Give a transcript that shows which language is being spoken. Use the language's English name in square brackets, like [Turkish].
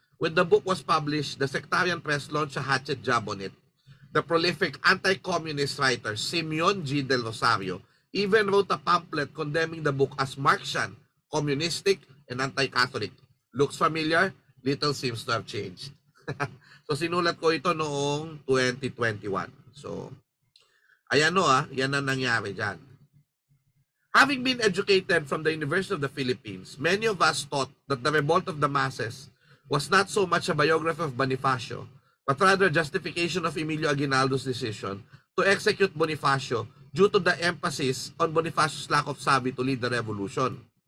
[English] When the book was published, the sectarian press launched a hatchet job on it. The prolific anti-communist writer Simeon G. Del Rosario even wrote a pamphlet condemning the book as Marxian, communistic, and anti-Catholic. Looks familiar? Little seems to have changed. [Filipino] So sinulat ko ito noong 2021. So, ayan yan ang nangyari dyan. [English] Having been educated from the University of the Philippines, many of us thought that the revolt of the masses was not so much a biography of Bonifacio, but rather a justification of Emilio Aguinaldo's decision to execute Bonifacio due to the emphasis on Bonifacio's lack of sabi to lead the revolution.